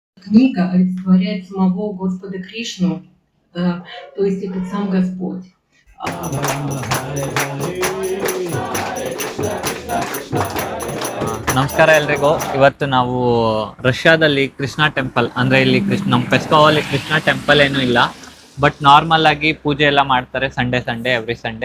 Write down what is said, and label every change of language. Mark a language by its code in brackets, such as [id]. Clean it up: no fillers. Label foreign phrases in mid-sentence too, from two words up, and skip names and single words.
[ru] Книга олицетворяет самого Господа Кришну, то есть это сам Господь. [kn] ನಮಸ್ಕಾರ ಎಲ್ರಿಗೂ. ಇವತ್ತು ನಾವು ರಷ್ಯಾದಲ್ಲಿ [en] Krishna temple [kn] ಅಂದರೆ ಇಲ್ಲಿ ನಮ್ಮ ಪೆಸ್ಕೋವಲ್ಲಿ [en] Krishna temple [kn] ಏನೂ ಇಲ್ಲ, [en] but normal [kn] ಆಗಿ ಪೂಜೆ ಎಲ್ಲ ಮಾಡ್ತಾರೆ [en] Sunday every Sunday.